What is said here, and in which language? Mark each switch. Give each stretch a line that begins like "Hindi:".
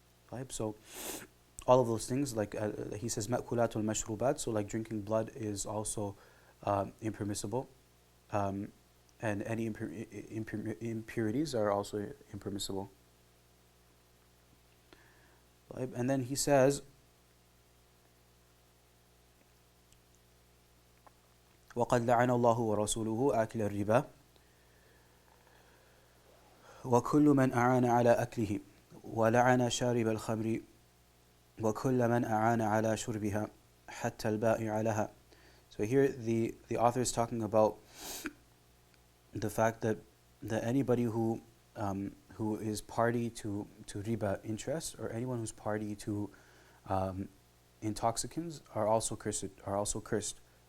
English: Right? So all of those things, like he says,
Arabic: مَأْكُلَاتُ الْمَشْرُوبَاتِ,
English: so like drinking blood is also impermissible, and any impurities are also impermissible. Right? And then he says,
Arabic: وَقَدْ لَعَنَ اللَّهُ وَرَسُولُهُ آكِلَ الرِّبَا. وكل من أعان على أكله ولعن شارب الخمر وكل من أعان على شربها حتى البائع لها.
English: So here the author is talking about the fact that anybody who is party to riba interest, or anyone who's party to intoxicants, are also cursed.